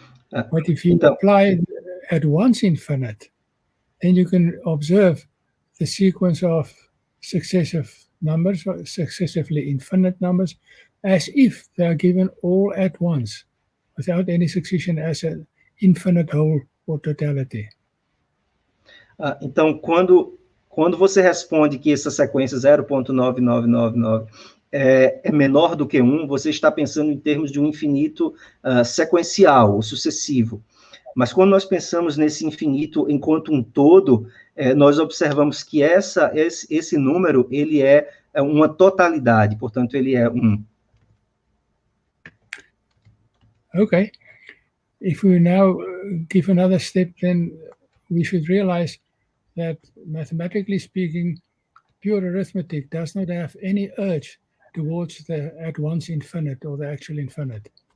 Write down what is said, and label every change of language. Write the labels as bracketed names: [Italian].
[English] But if you apply at once infinite, then you can observe the sequence of successive numbers, or successively infinite numbers, as if they are given all at once, without any succession as an infinite whole or totality. [Portuguese] Então, quando Quando você responde que essa sequência 0.9999 é menor do que 1, você está pensando em termos de um infinito sequencial, ou sucessivo. Mas quando nós pensamos nesse infinito enquanto um todo, nós observamos que esse número ele é uma totalidade, portanto, ele é 1. [English] Okay. If we now give another step, then we should realize that mathematically speaking, pure arithmetic does not have any urge towards the at once infinite or the actual infinite.